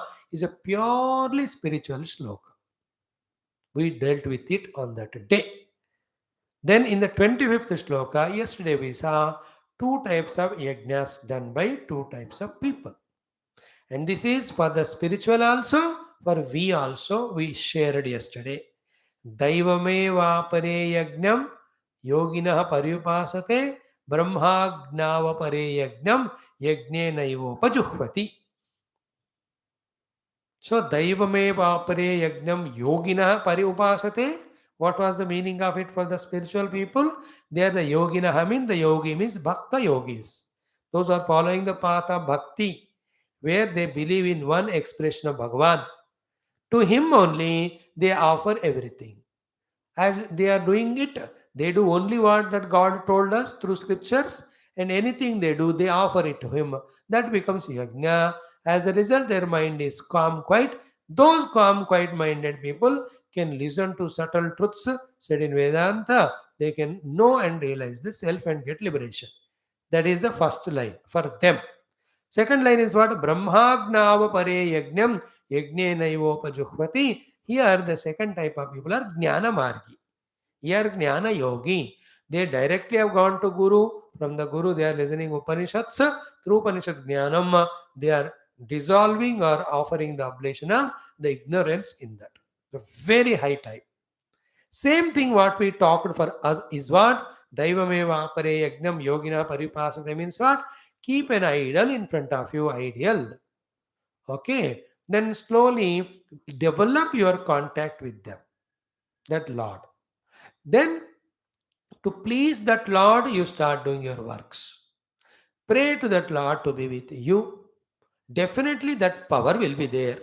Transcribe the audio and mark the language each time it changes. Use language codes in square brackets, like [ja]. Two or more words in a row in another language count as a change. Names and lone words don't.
[en] Is a purely spiritual shloka. We dealt with it on that day. Then in the 25th shloka, yesterday we saw two types of yajnas done by two types of people. And this is for the spiritual also, for we also, we shared yesterday. [sa] दैवमे वापरे यज्ञं योगिनः पर्युपासते ब्रह्माग्नव परे यज्ञं यज्ञे नैवोपजुह्वति. So, दैवमे परे यज्ञं योगिनः परि उपासते. [en] What was the meaning of it for the spiritual people? They are the Yogina. I mean, the yogi means Bhakta yogis. Those are following the path of Bhakti, where they believe in one expression of Bhagavan. To him only they offer everything. As they are doing it, they do only what that God told us through scriptures, and anything they do, they offer it to Him. That becomes yajna. As a result, their mind is calm, quiet. Those calm, quiet minded people can listen to subtle truths said in Vedanta. They can know and realize the self and get liberation. That is the first line for them. Second line is what? [sa] ब्रह्माग्नव परे यज्ञं यज्ञे नैवोपजुह्वति. [en] Here, the second type of people are [sa] ज्ञान मार्गी. [en] Here, [sa] ज्ञान योगी. [en] They directly have gone to Guru. From the Guru, they are listening Upanishads. Through [sa] उपनिषद् ज्ञानम्, [en] they are dissolving or offering the oblation of the ignorance in that. The very high type. Same thing what we talked for us is what? [sa] दैवमेव परे यज्ञं योगिनः परिपासते [en] means what? Keep an idol in front of you, ideal. Okay. Then slowly develop your contact with them, that Lord. Then to please that Lord, you start doing your works. Pray to that Lord to be with you. Definitely that power will be there.